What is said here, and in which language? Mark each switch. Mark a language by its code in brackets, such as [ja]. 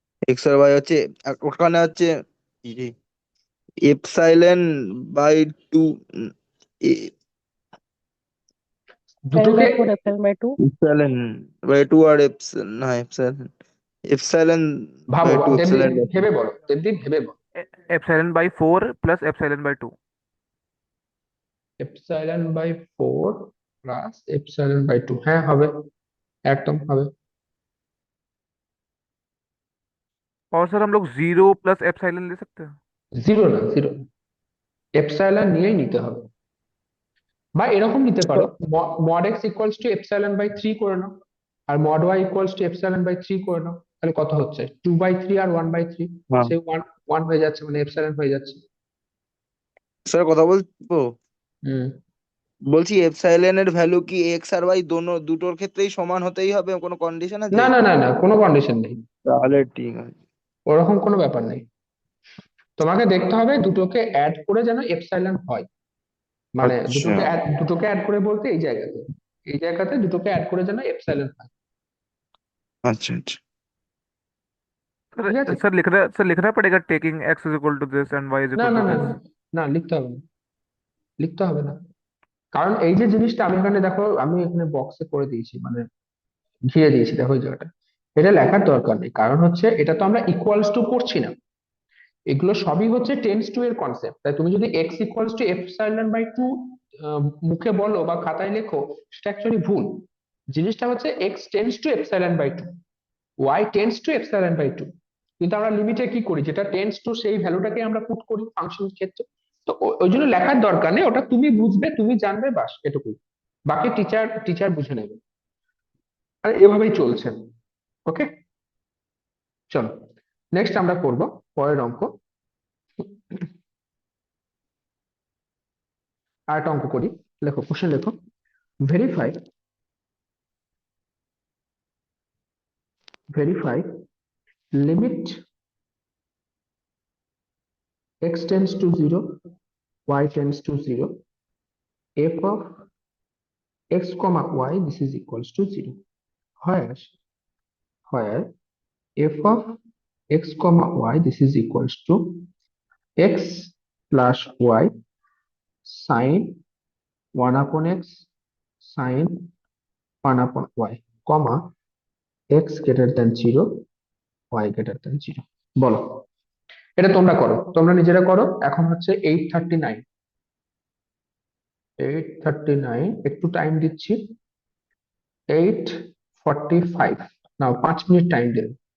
[bn] X আর Y হচ্ছে ওখানে হচ্ছে এপসাইলন বাই টু, [en] Seven [bn] দুটোকে [en] by four, F by two. [bn] Epsilon by two আর epsilon, না epsilon, epsilon ভাবো, [en] by two, [bn] Debdeep [en] Epsilon by two. [bn] ভেবে বলো, দেবদীপ ভেবে বলো। [en] Epsilon by 4 plus epsilon by 2। [bn] Epsilon by four plus epsilon by two, হ্যাঁ হবে, একদম হবে। [hi] और सर हम लोग 0 प्लस एप्सिलॉन ले सकते हैं? [bn] জিরো না, জিরো, এপসাইলন নিয়েই নিতে হবে। বা এরকম নিতে পারো, mod x equals to epsilon by three করে নাও, আর mod Y equals to epsilon by three করে নাও, তাহলে কত হচ্ছে two by three আর one by three, হ্যাঁ সে ওয়ান ওয়ান হয়ে যাচ্ছে, মানে এপসাইলন হয়ে যাচ্ছে। স্যার কথা বলবো? হুম। বলছি এপসাইলনের ভ্যালু কি এক্স আর ওয়াই দুটোর ক্ষেত্রেই সমান হতেই হবে, কোনো কন্ডিশন আছে? না না না না, কোনো কন্ডিশন নেই, তাহলে ঠিক আছে। ওরকম কোনো ব্যাপার নেই। তোমাকে দেখতে হবে দুটোকে অ্যাড করে যেন এপসাইলন হয়, মানে আচ্ছা দুটোকে অ্যাড করে বলতে এই জায়গাতে দুটোকে অ্যাড করে যেন এপসাইলন হয়। আচ্ছা আচ্ছা। ঠিক আছে। [hi] सर लिखना पड़ेगा [en] taking x is equal to this and y is [bn] না [en] equal [bn] না [en] two [bn] না [en] This. [bn] না, না লিখতে হবে না, লিখতে হবে না, কারণ এই যে জিনিসটা আমি এখানে দেখো, আমি এখানে বক্সে করে দিয়েছি, মানে ঘিরে দিয়েছি, দেখো এই জায়গাটা, এটা লেখার দরকার নেই, কারণ হচ্ছে এটা তো আমরা ইকুয়ালস টু করছি না, এগুলো সবই হচ্ছে টেন্স টু এর কনসেপ্ট। তাই তুমি যদি x equals to epsilon by two মুখে বলো বা খাতায় লেখো, সেটা অ্যাকচুয়ালি ভুল। জিনিসটা হচ্ছে x tends to epsilon by two, Y tends to epsilon by two, কিন্তু আমরা লিমিটে কি করি, যেটা টেন্স টু সেই ভ্যালুটাকে আমরা পুট করি ফাংশনের ক্ষেত্রে। তো ওই জন্য লেখার দরকার নেই, ওটা তুমি বুঝবে, তুমি জানবে, বাস এটুকুই, বাকি টিচার টিচার বুঝে নেবে। আর এভাবেই চলছে। ওকে, চলো নেক্সট আমরা করব পরের অঙ্ক। আর একটা অঙ্ক করি, লেখো কোশ্চেন লেখো, [en] Verify verify limit x tends to 0, y tends to 0, f of x comma y this is equals to 0, where f of x comma y this is equals to x plus y sin 1 upon x sin 1 upon y, comma x greater than 0, y greater than 0। [bn] বলো, এটা তোমরা করো, তোমরা নিজেরা করো। এখন হচ্ছে 8:39, 8:39, একটু টাইম দিচ্ছি, 8:45, নাও 5 মিনিট টাইম দিন।